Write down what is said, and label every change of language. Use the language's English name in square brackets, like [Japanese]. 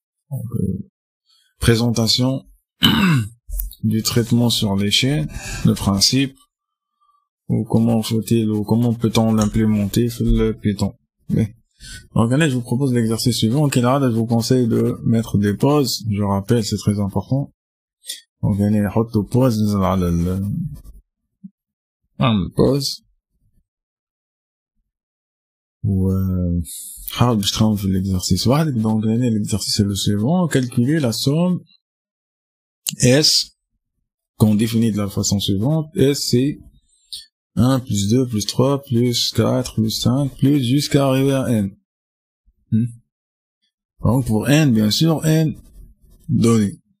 [French] Donc, présentation du traitement sur les chaînes, le principe, ou comment peut-on l'implémenter sur le Python. Okay. Donc, allez, je vous propose l'exercice suivant. Je vous conseille de mettre des pauses. Je rappelle, c'est très important. Donc, allez, [Arabic] نحط [French] pause, [Arabic] ننزل على [French] pause. [Arabic] حاول باش تخمم في [French] l'exercice [Arabic] وحدك. [French] Donc l'exercice est le suivant: calculer la somme S qu'on définit de la façon suivante. S c'est 1 plus 2 plus 3 plus 4 plus 5 plus jusqu'à arriver à N. Donc pour N, bien sûr, N donné.